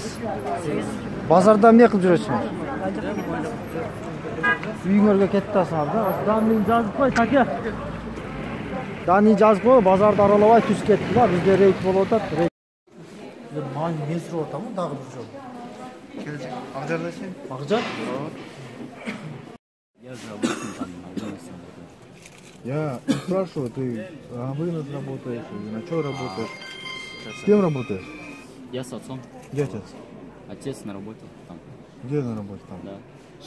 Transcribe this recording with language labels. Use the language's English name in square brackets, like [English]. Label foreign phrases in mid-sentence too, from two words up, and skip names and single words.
[Kyrgyz] Базарда эмне кылып жүрөсүңөр? Үйүңөргө кетип атасыңар да. Дани жазып кой, таке. Дани жазып кой, базарды аралабай түз кетти да. Бизде рейд болуп атат. Ман мен сурап атамын дагы бир жолу. Келечек. Акжардасың? Акжар? [Russian] Я же работаю там на вынос работаю. Я спрашиваю, ты на вынос работаешь или на что работаешь? С кем работаешь? Я с отцом. Где отец? Отец на работе там. Где на работе там? Да. Сейчас,